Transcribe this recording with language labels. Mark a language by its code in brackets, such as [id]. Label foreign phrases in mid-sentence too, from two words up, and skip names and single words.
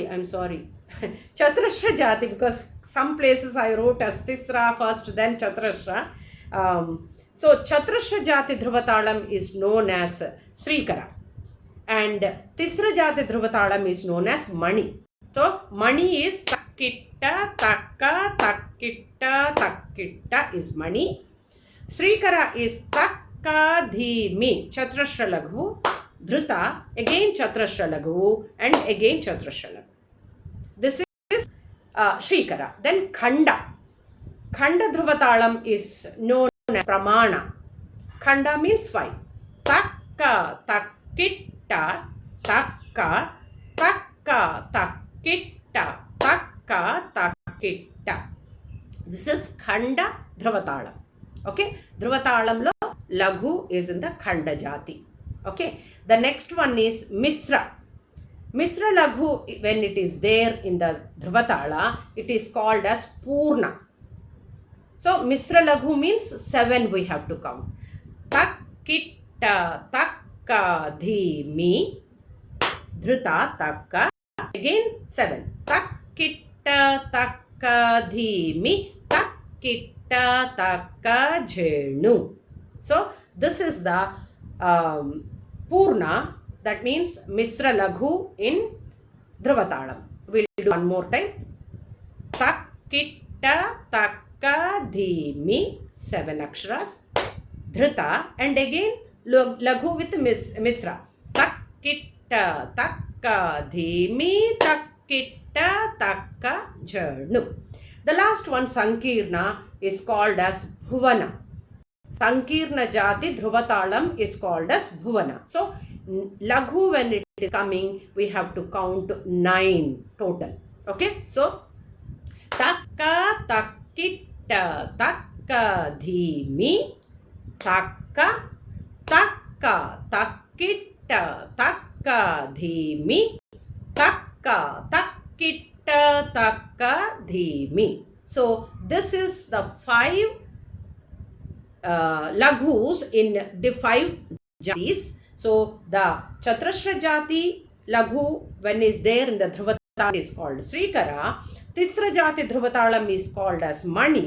[en] Chaturashra Jati, because some places I wrote as Tisra first, then Chaturashra. So Chaturashra Jati Dhruvatalam is known as Srikara. And Tisra Jati Dhruvatalam is known as Mani. So Mani is Takkita, Takka, Takkita, Takkita is Mani. Srikara is Takka, Dhimi, Chaturashra Laghu. Dhruta, again Chaturashra Laghu, and again Chaturashra Laghu. This is Srikara. Then Khanda. Khanda Dhruvatalam is known as Pramana. Khanda means 5. Takka, takkita, takka, takka, takkita, takka, takkita. This is Khanda Dhruvatalam. Okay. Dhruvatalamlo Laghu is in the Khanda Jati. Okay. The next one is Misra. Misra Laghu, when it is there in the Dhruvatala, it is called as Purna. So, Misra Laghu means 7 we have to count. Takkita, takka, dhimi, dhruta, takka. Again 7. Takkita, takka, dhimi, kitta, takka, jenu. So this is the Purna, that means Misra Laghu in Dhruvatalam. We'll do one more time. Tak, kitta, takka, dhimi, 7 aksharas. Dhrita, and again Laghu with Misra. Tak, kitta, takka, dhimi, tak, kitta, takka, janu. The last one, Sankirna, is called as Bhuvana. Sankirna Jati Dhruvatalam is called as Bhuvana. So, Laghu, when it is coming, we have to count 9 total. Okay? So, Takka, takkitta, takka, dhimi, takka, takka, takkitta, takka, dhimi, takka, takkitta, takka, dhimi. So, this is the 5 laghus in the 5 jatis. So the Chatrashra Jati Laghu, when is there in the Dhruvatalam, is called Srikara. Tisra Jati Dhruvatalam is called as Mani.